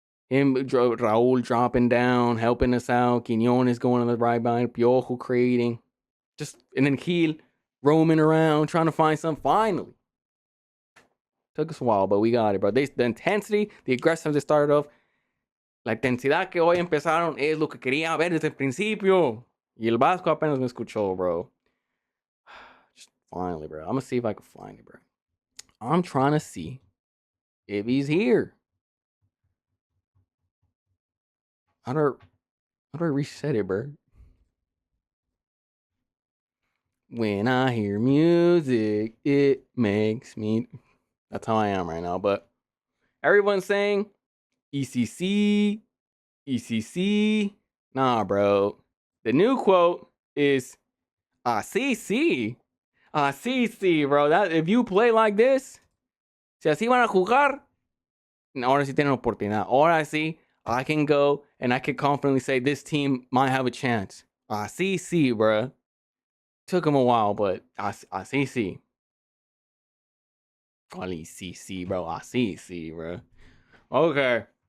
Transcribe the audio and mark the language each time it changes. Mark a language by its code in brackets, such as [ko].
[en] Raul dropping down, helping us out. Quinones going on the right behind. Piojo creating. And then Gil roaming around, trying to find something. Finally. Took us a while, but we got it, bro. The intensity, the aggressiveness they started off. [es] La intensidad que hoy empezaron es lo que quería ver desde el principio. Y el Vasco apenas me escuchó, bro. [en] Just finally, bro. I'm going to see if I can find it, bro. I'm trying to see if he's here. How do I reset it, bro? When I hear music, it makes me... That's how I am right now. But everyone's saying ECC. Nah, bro. The new quote is ASI. ASI, bro. That, if you play like this, [es] si así van a jugar, ahora sí tienen oportunidad. Ahora sí, [en] I can go and I can confidently say this team might have a chance. ASI, bro. Took him a while, but ASI. Call CC, bro. ASI, bro. Okay.